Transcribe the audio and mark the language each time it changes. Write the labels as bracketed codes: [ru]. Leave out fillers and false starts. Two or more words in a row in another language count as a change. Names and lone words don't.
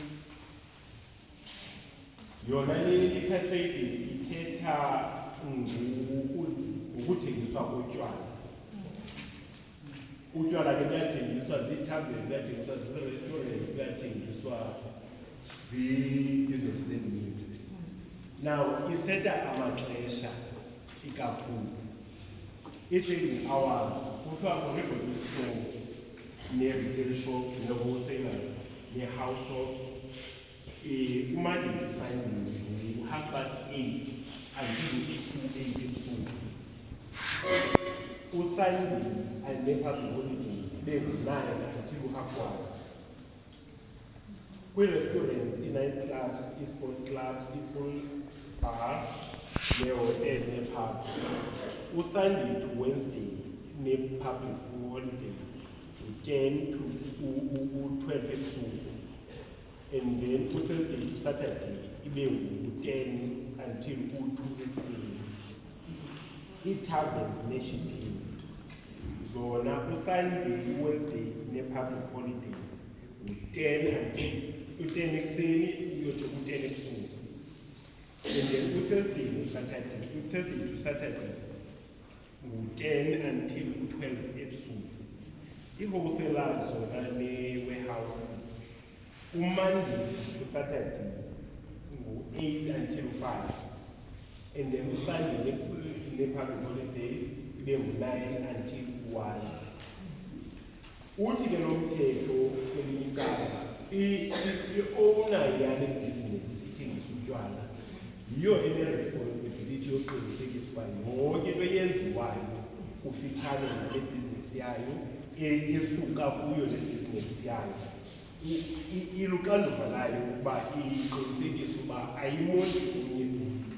[xh] Yona le liquor trade ithetha ngokuthengiswa kotywala. Utywala ke buyathengiswa ziithaveni, buyathengiswa zii-restaurant, buyathengiswa zii-businesses ezininzi. Now iseta amaxesha ikakhulu. [en] I-trading hours [xh] kuthiwa [en] for every store nee-retail shops, [xh] nee-wholesalers, [en] nee-house shops, Monday to Sunday, 8:30 until 8 ebusuku. Usunday and nee-public holidays be-9 until 1:30. Kwii-restaurants, ii-night clubs, ii-sport clubs, ii-pool bar, nee-hotel, nee-pubs. Usunday to Wednesday nee-public holidays, 10 to 12 ebusuku. And then Thursday to Saturday, [xh] ibe 10 until 2 ebusuku. [en] Ii-taverns nee-shippings zona uSunday, Wednesday nee-public holidays 10 until 10 [xh] ekuseni uyotsho 10 ebusuku. [en] And then Thursday to Saturday 10 until 12 ebusuku. Ii-wholesalers zona nee-warehouses Monday to Saturday 8 until 5. And then Sunday nee-public holidays ibe 9 until 1. [xh] Uthi ke lo mthetho kwelinye icala i-owner yale business ithengisa utywala yiyo ene-responsibility yokuqinisekisa uba yonke into eyenziwayo kufitshane nale bhizinesi yayo esuka kuyo le bhizinesi yayo iluxanduva layo ukuba iqinisekise uba ayimoni omnye umntu.